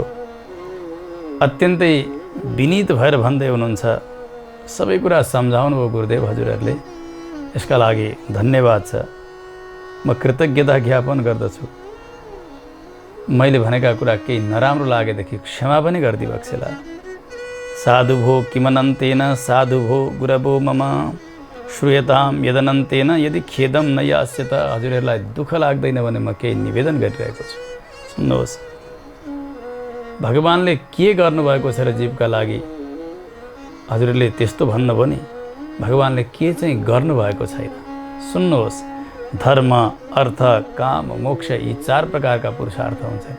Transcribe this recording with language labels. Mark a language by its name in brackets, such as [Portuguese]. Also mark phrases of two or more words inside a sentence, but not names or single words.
[Nepali] अत्यन्तै विनीत भएर भन्दै हुनुहुन्छ, सबै कुरा सम्झाउनु भयो गुरुदेव हजुरहरूले, यसका लागि धन्यवाद छ। म कृतज्ञता ज्ञापन गर्दछु। मैले भनेका कुरा केही नराम्रो लागेदेखि क्षमा पनि गरिदिनु बक्सेला। [Sanskrit] साधु भो किमनन्तेन साधु भो गुरवो मम श्रूयताम यदनन्तेन यदि खेदम न यास्यत। [Nepali] हजुरहरूलाई दुःख लाग्दैन भने म केही निवेदन गरिरहेको छु। सुन्नुहोस्, भगवान्ले के गर्नुभएको छ र जीवका लागि हजुरहरूले त्यस्तो भन्नुभयो नि, भगवान्ले के चाहिँ गर्नुभएको छैन। सुन्नुहोस्, धर्म अर्थ काम मोक्ष यी 4 प्रकारका पुरुषार्थ हुन्छन्।